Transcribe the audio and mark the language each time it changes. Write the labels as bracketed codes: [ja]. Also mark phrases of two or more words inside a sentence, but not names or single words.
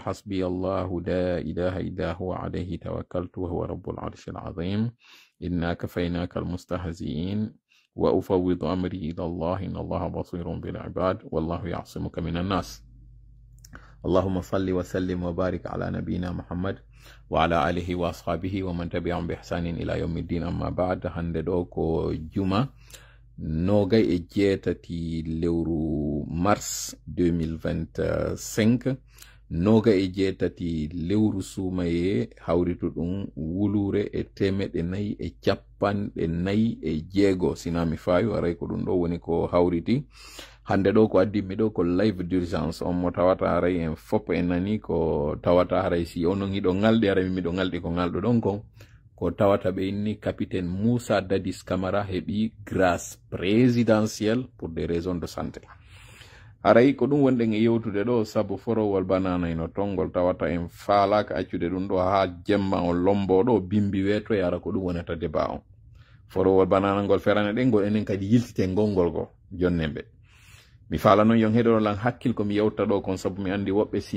[ar] حسبي الله لا إله إلا هو عليه توكلت وهو رب العرش العظيم إنا كفيناك المستهزئين وأفوض أمري إلى الله إن الله بصير بالعباد والله يعصمك من الناس اللهم صل وسلم وبارك على نبينا محمد وعلى آله وأصحابه ومن تبعهم بإحسان إلى يوم الدين أما بعد [ff] هندوكو جمعة نوغاي اجيتاتي لورو مارس 2025 noga e jeetati lewru suumaye hawritu ɗum wulure e temeɗe nayi e capanɗe nayi e jeego sinami fayu aray ko ɗum ɗo woni ko hawriti hande ɗo ko addimi ɗo ko [fr] live d'urgence [ff] on mo tawata aray en fop e nani ko tawata aray si onon hiɗo ngalɗi aray miɗo ngalɗi ko ngalɗo ɗon kon ko tawata ɓe inni capitaine Moussa Dadis Camara heɓi [fr] grâce présidentielle pour des raisons de santé [ff] aray ko ɗum wonɗen e yewtude ɗo sabu forowol banana ino tongol tawata en faalaka accude ɗum ɗo ha jemma o lombo ɗo bimbi weto e ara ko ɗum wonata débat on forowol banana ngol ferane ɗen ngol enen kadi yiltite ngolngol go jonnemɓe mi faala noon yon heɗono lan hakkil komi yewta ɗo kon sabu mi andi woɓɓe si